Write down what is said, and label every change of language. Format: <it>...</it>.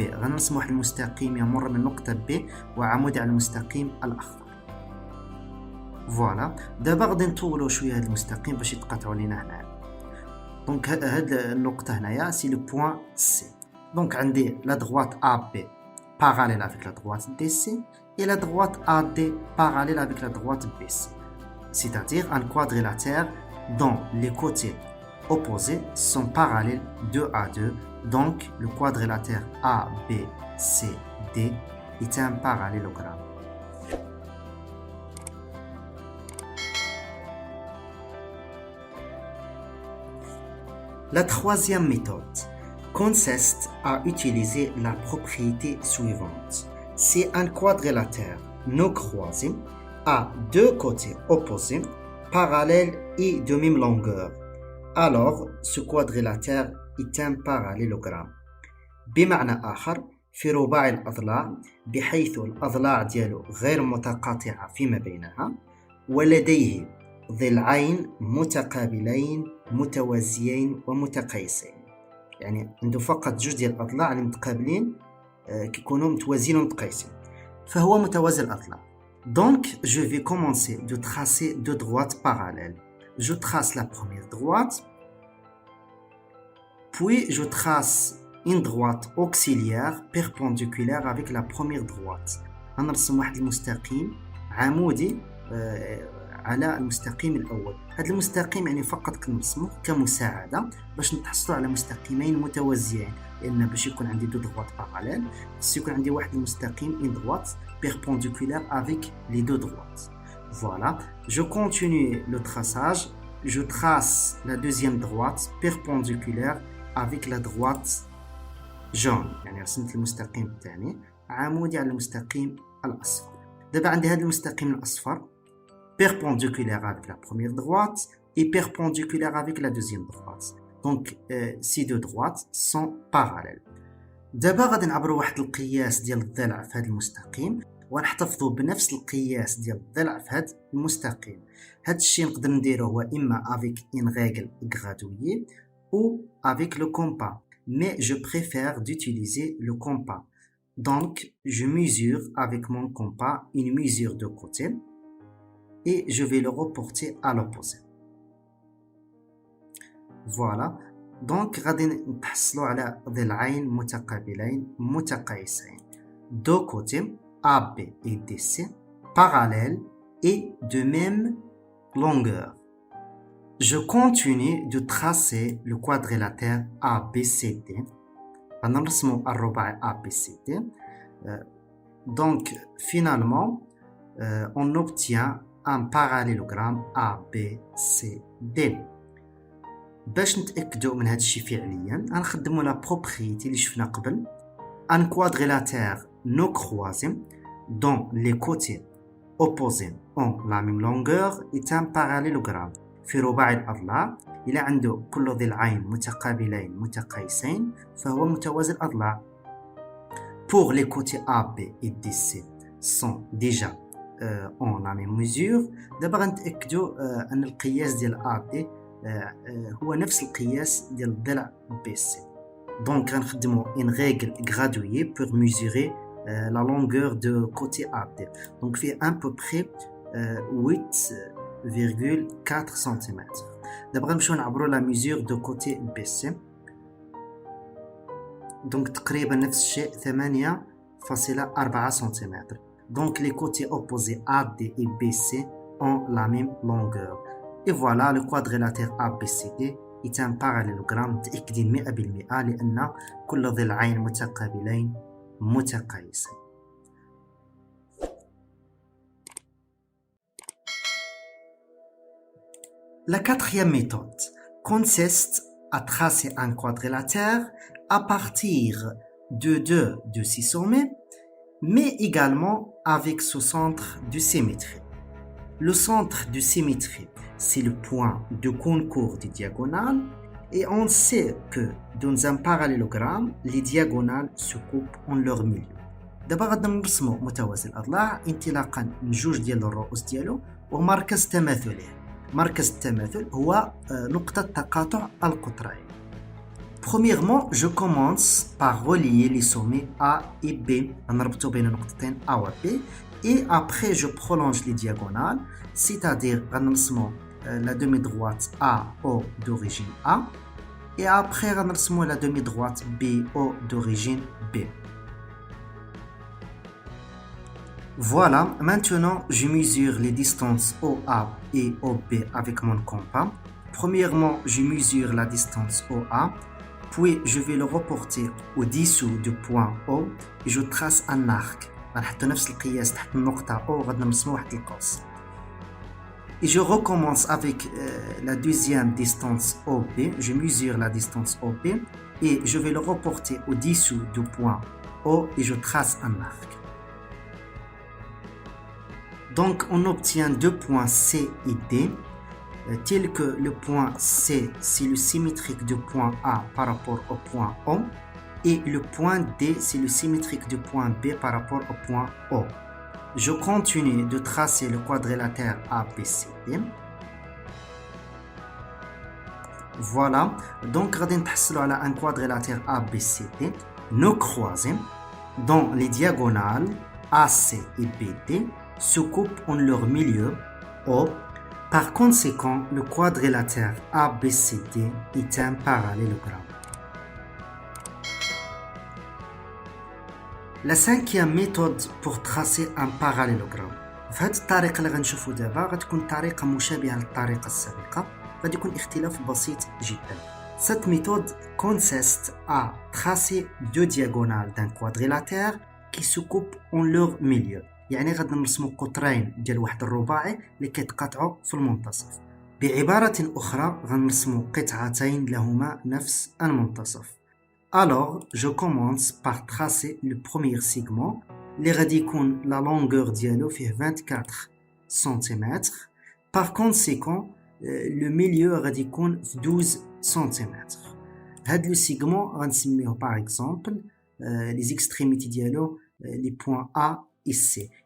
<ar>غنرسم واحد المستقيم يمر من نقطة B وعمودي على المستقيم الأخضر. فوالا دابا غادي نطولوا شوية هذا المستقيم باش يتقاطعوا لينا هنايا.</ar> <fr>دونك</fr> <ar>هاد النقطة هنايا</ar> <fr>سي لو بوين C. دونك عندي la droite AB parallèle avec la droite DC et la droite AD parallèle avec la droite BC. C'est-à-dire un quadrilatère dont les côtés opposés sont parallèles 2 à 2. Donc, le quadrilatère ABCD est un parallélogramme. La troisième méthode consiste à utiliser la propriété suivante. Si un quadrilatère non croisé à deux côtés opposés, parallèles et de même longueur, alors ce quadrilatère est un parallélogramme.</fr> <ar>بمعنى آخر في رباعي الأضلاع بحيث الأضلاع ديالو غير متقاطعة فيما بينها ولديه ضلعين متقابلين متوازيين ومتقايسين. يعني عنده فقط جوج ديال الأضلاع اللي متقابلين كيكونوا متوازيين ومتقايسين، فهو متوازي الأضلاع.</ar> <fr>Donc, je vais commencer de tracer deux droites parallèles. Je trace la première droite, puis je trace une droite auxiliaire perpendiculaire avec la première droite.</fr> <ar>غنرسم واحد المستقيم عمودي على المستقيم الأول. هذا المستقيم يعني فقط كنرسمه كمساعدة باش نتحصلوا على مستقيمين متوازيين، لأن باش يكون عندي</ar> <fr>دو droites parallèles</fr> <ar>خص يكون عندي واحد المستقيم</ar> <fr>une droite perpendiculaire avec les deux droites. Voilà, je continue le traçage. Je trace la deuxième droite perpendiculaire avec la droite jaune.</fr> <ar>يعني رسمت المستقيم الثاني عمودي على المستقيم الأصفر. دابا عندي هذا المستقيم الأصفر</ar> <fr>perpendiculaire avec la première droite et perpendiculaire avec la deuxième droite. Donc ces deux droites sont parallèles.</fr> <ar>دابا غادي نعبروا واحد القياس ديال الضلع في هذا المستقيم ونحتفظوا بنفس القياس ديال الضلع في هذا المستقيم. هذا الشيء نقدر نديروه هو اما</ar> <fr>avec une règle graduée ou avec le compas, mais je préfère d'utiliser le compas. Donc je mesure avec mon compas une mesure de côté et je vais le reporter à l'opposé. Voilà. Donc</fr> <ar>غادي نتحصلوا على ضلعين متقابلين متقايسين</ar> <fr>deux côtés AB et DC parallèles et de même longueur. Je continue de tracer le quadrilatère ABCD.</fr> <ar>غنرسموا الرباعي ABCD.</ar> <fr>Donc finalement on obtient un parallélogramme ABCD.</fr> <ar>باش نتاكدوا من هذا الشيء فعليا غنخدموا</ar> <fr>لا بروبريتي</fr> <ar>اللي شفنا قبل.</ar> <fr>Un quadrilatère non croisé dont les côtés opposés ont la même longueur est un parallélogramme.</fr> <ar>في رباعي الأضلاع إلا عنده كل ضلعين متقابلين متقايسين فهو متوازي الأضلاع.</ar> <fr>Pour les côtés AB et DC sont déjà ont la même mesure.</fr> <ar>دابا غنتاكدوا ان القياس ديال AD هو نفس القياس ديال الضلع BC.</ar> <fr>Donc غنخدموا une règle graduée pour mesurer la longueur de côté AB. Donc fait à peu près 8,4 cm. دابا غنمشيو نعبروا لا ميزور دو كوتي بي سي.</fr> <ar>دونك تقريبا نفس الشيء 8,4 cm.</ar> <fr>Donc les côtés opposés AD et BC ont la même longueur. Et voilà, le quadrilatère ABCD est un parallélogramme</fr> <ar>متأكدين 100% لأن كل ضلعين متقابلين متقايسين.</ar> <fr>La quatrième méthode consiste à tracer un quadrilatère à partir de deux de ses sommets, mais également avec ce centre de symétrie. Le centre de symétrie, c'est le point de concours des diagonales, et on sait que dans un parallélogramme, les diagonales se coupent en leur milieu.</fr> <ar>دابا غادي نرسمو متوازي الأضلاع انطلاقا من جوج ديال الرؤوس ديالو ومركز تماثله. مركز التماثل هو نقطة تقاطع القطرين.</ar> <fr>Premièrement, je commence par relier les sommets A et B.</fr> <ar>نربطو بين نقطتين A و B.</ar> <fr>Et après, je prolonge les diagonales, c'est-à-dire غنرسمو la demi-droite AO d'origine A. Et après, غنرسمو la demi-droite BO d'origine B. Voilà, maintenant je mesure les distances OA et OB avec mon compas. Premièrement, je mesure la distance OA, puis je vais le reporter au-dessous du point O et je trace un arc.</fr> <ar>غنحط نفس القياس تحت النقطة O غادي نرسمو واحد القوس.</ar> <fr>Et je recommence avec la deuxième distance OB. Je mesure la distance OB et je vais le reporter au-dessous du point O et je trace un arc. Donc, on obtient deux points C et D, tels que le point C, c'est le symétrique du point A par rapport au point O, et le point D, c'est le symétrique du point B par rapport au point O. Je continue de tracer le quadrilatère ABCD. Voilà, donc</fr> <ar>غادي نتحصلوا على</ar> <fr>un quadrilatère ABCD, nos croisés, dont les diagonales AC et BD se coupent en leur milieu O. Par conséquent, le quadrilatère ABCD est un parallélogramme. La cinquième méthode pour tracer un parallélogramme.</fr> <ar>في هذه الطريقة اللي غنشوفو دابا غتكون طريقة مشابهة للطريقة السابقة، غادي يكون اختلاف بسيط جدا.</ar> <fr>Cette méthode consiste à tracer deux diagonales d'un quadrilatère qui se coupent en leur milieu.</fr> <ar>يعني غادي نرسمو قطرين ديال واحد الرباعي اللي كيتقاطعوا في المنتصف. بعبارة أخرى غنرسمو قطعتين لهما نفس المنتصف.</ar> <fr>Alors, je commence par tracer le premier segment</fr> <ar>اللي غادي يكون</ar> <fr>la longueur</fr> <ar>ديالو فيه</ar> <fr>24 cm. Par conséquent, le milieu</fr> <ar>غادي يكون في</ar> <fr>12 cm.</fr> <ar>هاد لو</ar> <fr>segment غنسميوه par exemple les extrémités ديالو les points A et C.</fr>